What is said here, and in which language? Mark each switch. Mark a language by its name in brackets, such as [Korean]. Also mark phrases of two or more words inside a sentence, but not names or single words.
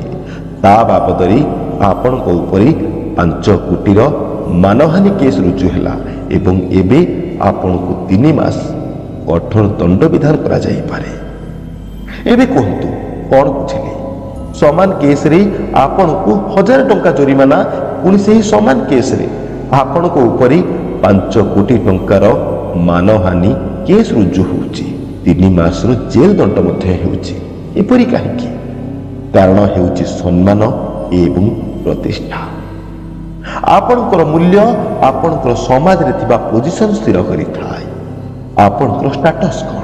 [Odia] ତା ବାବଦ ରେ ଆପଣଙ୍କ ଉପରେ 5 କୋଟିର ମାନହାନି କେସ ରୁଜୁ ହେଲା ଏବଂ ଏବେ ଆପଣଙ୍କୁ 3 ମାସ କଠୋର ଦଣ୍ଡ ବିଧାନ କରାଯାଇ ପାରେ। ଏବେ କହନ୍ତୁ କଣ ବୁଝିଲେ? ସମାନ କେସ ରେ ଆପଣଙ୍କୁ 1000 ଟଙ୍କା ଜୋରିମାନା, ପୁଣି ସେ ସମାନ କେସ ରେ ଆପଣଙ୍କ ଉପରେ 5 କୋଟି ଟଙ୍କାର ମାନହାନି କେସ ରୁଜୁ ହେଉଛି। 3 ମାସ ର ଜେଲ ଦଣ୍ଡ ମଧ୍ୟ ହେଉଛି। ଏପରି କାହିଁକି? କାରଣ ହେଉଛି ସମ୍ମାନ ଏବଂ ପ୍ରତିଷ୍ଠା। ଆପଣଙ୍କର ମୂଲ୍ୟ ଆପଣଙ୍କର ସମାଜ ରେ ଥିବା पोजीशन ସ୍ଥିର କରି ଥାଏ। ଆପଣଙ୍କର स्टेटस କଣ?